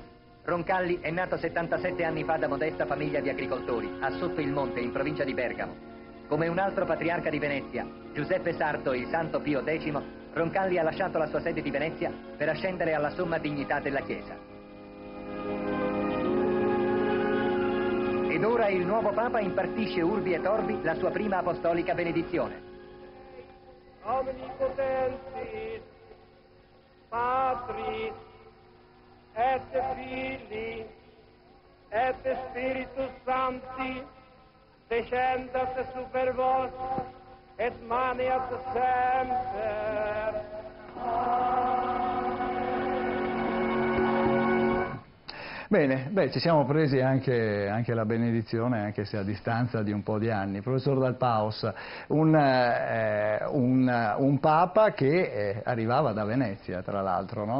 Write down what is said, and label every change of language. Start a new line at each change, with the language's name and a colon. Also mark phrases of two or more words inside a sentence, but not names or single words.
Italian: Roncalli è nato 77 anni fa da modesta famiglia di agricoltori, a Sotto il Monte, in provincia di Bergamo. Come un altro patriarca di Venezia, Giuseppe Sarto, il Santo Pio X, Roncalli ha lasciato la sua sede di Venezia per ascendere alla somma dignità della Chiesa. Ed ora il nuovo Papa impartisce
Latin: urbi et orbi
Italian: la sua prima apostolica benedizione.
Latin: Omnipotentis, Patris, et Filii, et Spiritus Sancti, descendat super vos, et maniat semper.
Italian: Bene, beh, ci siamo presi anche la benedizione, anche se a distanza di un po' di anni. Professor Dal Paus, un Papa che arrivava da Venezia, tra l'altro, no?